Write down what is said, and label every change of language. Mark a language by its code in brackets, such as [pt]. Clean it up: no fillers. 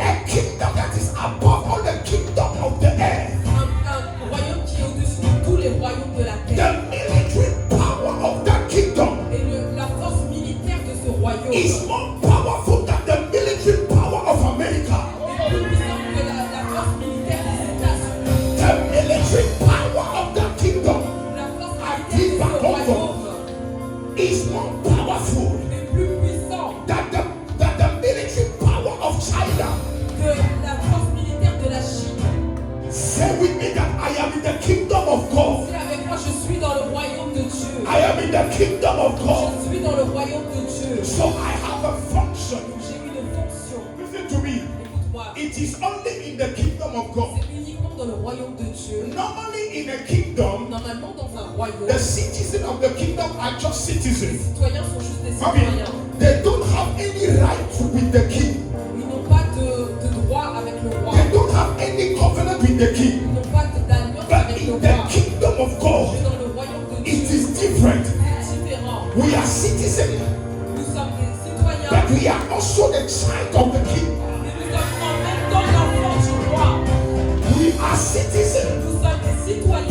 [en] a kingdom that is above all the kingdom of the earth. [fr] un royaume qui est au-dessus de tous les royaumes de la [en] The [fr] terre. [en] military power of that kingdom [fr] Et la force militaire de ce royaume [en] is more powerful than the military power of America. [fr] est plus puissante que la force militaire des États-Unis. [en] The military power of that kingdom [fr] La force militaire de ce royaume [en] is more powerful [fr] est plus puissante [en] than the military power of China. [fr] que la force militaire de la Chine. [en] Say with me that I am in the kingdom of God. [fr] Dis avec moi, je suis dans le royaume de Dieu. [en] I am in the kingdom of God. [fr] Je suis dans le royaume de Dieu. [en] So I have a function. [fr] Donc j'ai une fonction. [en] Listen to me. [fr] Écoute-moi, [en] It is only in the kingdom of God. [fr] c'est uniquement dans le royaume de Dieu. [en] Normally in a kingdom, [fr] Normalement, dans un royaume, [en] the citizens of the kingdom are just [fr] les [en] citizens. [fr] citoyens sont juste des [en] I mean, [fr] citoyens. [en] they don't have any right with the king. [fr] Ils n'ont pas de droit avec le roi. [en] They don't have any covenant with the king. [fr] Ils n'ont pas d'alliance [en] But [fr] avec le roi. [en] the kingdom of [fr] Mais [en] God, [fr] dans le royaume de [en] it [fr] Dieu, [en] is different. [fr] c'est différent. [en] We are citizens, [fr] Nous sommes des citoyens, [en] but we are also the child of the king. [fr] mais nous sommes en même temps l'enfant du roi. [en] We are citizens, [fr] Nous sommes des citoyens,